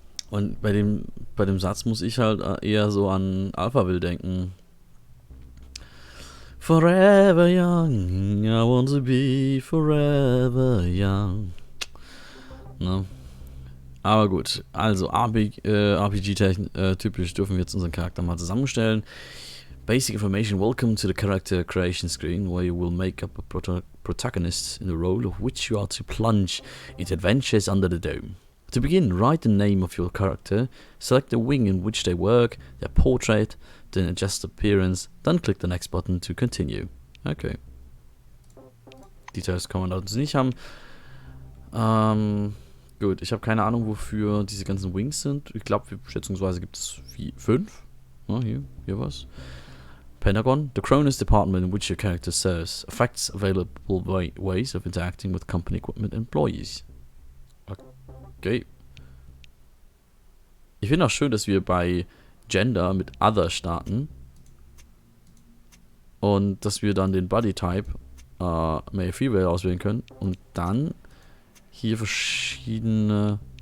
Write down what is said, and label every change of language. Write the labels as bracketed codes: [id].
[de] Und bei dem Satz muss ich halt eher so an Alphaville denken. [en] Forever young, I want to be forever young. Ne? [de] Aber gut, also RPG-typisch dürfen wir jetzt unseren Charakter mal zusammenstellen. [en] Basic information, welcome to the character creation screen, where you will make up a protagonist in the role of which you are to plunge into adventures under the dome. To begin, write the name of your character, select the wing in which they work, their portrait, then adjust appearance, then click the next button to continue. Okay. [de] Details kann man da nicht haben. Gut, ich habe keine Ahnung, wofür diese ganzen Wings sind. Ich glaube, schätzungsweise gibt es 5. Hier was. [en] Pentagon, the Cronus department in which your character serves, affects available ways of interacting with company equipment employees. Okay. [de] Ich finde auch schön, dass wir bei Gender mit Other starten und dass wir dann den Bodytype Male Female auswählen können und dann hier verschiedene.